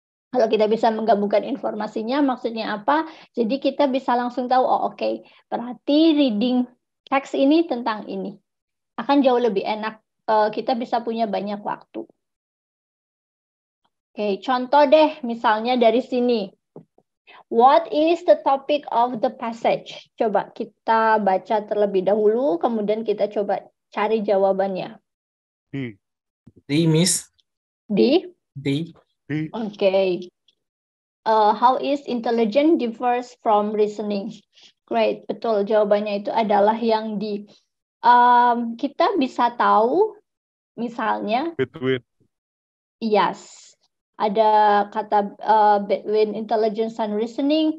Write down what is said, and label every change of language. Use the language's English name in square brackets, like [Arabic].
[Indonesian] Kalau kita bisa menggabungkan informasinya, maksudnya apa? Jadi kita bisa langsung tahu, oke, berarti reading teks ini tentang ini. Akan jauh lebih enak, kita bisa punya banyak waktu. Oke, contoh deh, misalnya dari sini. [English] What is the topic of the passage? [Indonesian] Coba kita baca terlebih dahulu, kemudian kita coba cari jawabannya. [English] D, Miss. D? D. Okay. How is intelligence differs from reasoning? [Indonesian] Great, betul. Jawabannya itu adalah yang D. Kita bisa tahu, misalnya, [English] Between. [Indonesian] yes, ada kata between intelligence and reasoning.